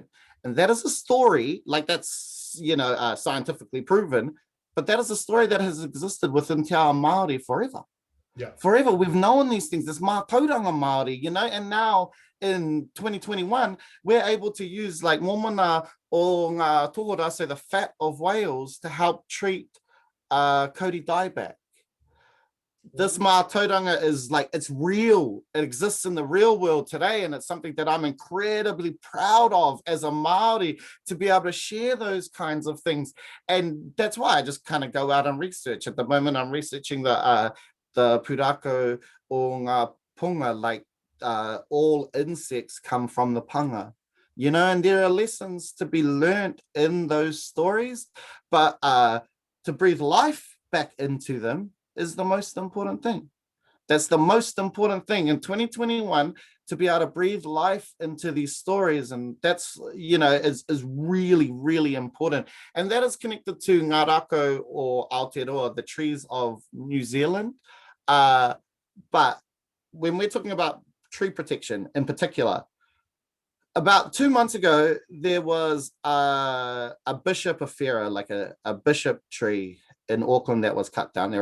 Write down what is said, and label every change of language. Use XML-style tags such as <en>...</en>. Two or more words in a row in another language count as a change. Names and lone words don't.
<en>And that is a story, like, that's, you know, scientifically proven, but that is a story that has existed within</en> <mi>Te Ao Māori</mi> <en>forever. Yeah. Forever. We've known these things, this</en> <mi>mātauranga Māori,</mi> <en>you know, and now in 2021, we're able to use, like,</en> <mi>momona o ngā tohora,</mi> <en>so the fat of whales, to help treat Cody dieback. This mātauranga is, like, it's real. It exists in the real world today, and it's something that I'm incredibly proud of as a Māori, to be able to share those kinds of things. And that's why I just kind of go out and research. At the moment, I'm researching the</en> <mi>pūrākau o ngā punga,</mi> <en>like, all insects come from the panga, you know, and there are lessons to be learned in those stories, but to breathe life back into them is the most important thing. That's the most important thing in 2021, to be able to breathe life into these stories. And that's, you know, is really, really important. And that is connected to</en> <mi>ngā rākau or Aotearoa,</mi> <en>the trees of New Zealand. But when we're talking about tree protection in particular, about 2 months ago, there was a bishop afera, like a bishop tree in Auckland that was cut down.</en>